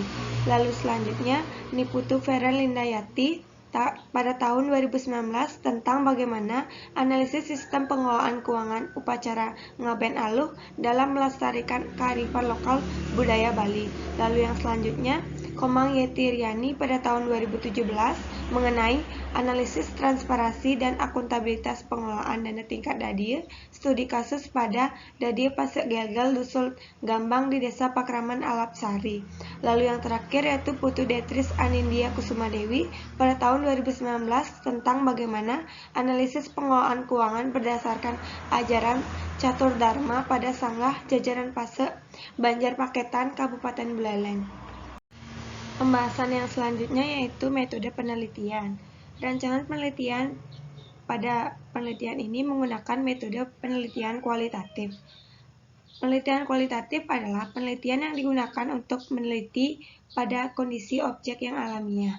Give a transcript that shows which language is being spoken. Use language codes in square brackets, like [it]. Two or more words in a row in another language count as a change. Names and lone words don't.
[id] Lalu selanjutnya Niputu Feren Lindayati pada tahun 2019 tentang bagaimana analisis sistem pengelolaan keuangan upacara ngaben aluh dalam melestarikan kearifan lokal budaya Bali. Lalu yang selanjutnya Komang Yeti Riani pada tahun 2017 mengenai analisis transparansi dan akuntabilitas pengelolaan dana tingkat Dadir, studi kasus pada Dadir Pasek Gelgel Dusul Gambang di Desa Pakraman Alapsari. Lalu yang terakhir yaitu Putu Detris Anindya Kusuma Dewi pada tahun 2019 tentang bagaimana analisis pengelolaan keuangan berdasarkan ajaran Catur Dharma pada Sanggah Jajaran Pasek Banjarpaketan Kabupaten Buleleng. Pembahasan yang selanjutnya yaitu metode penelitian. Rancangan penelitian pada penelitian ini menggunakan metode penelitian kualitatif. Penelitian kualitatif adalah penelitian yang digunakan untuk meneliti pada kondisi objek yang alamiah.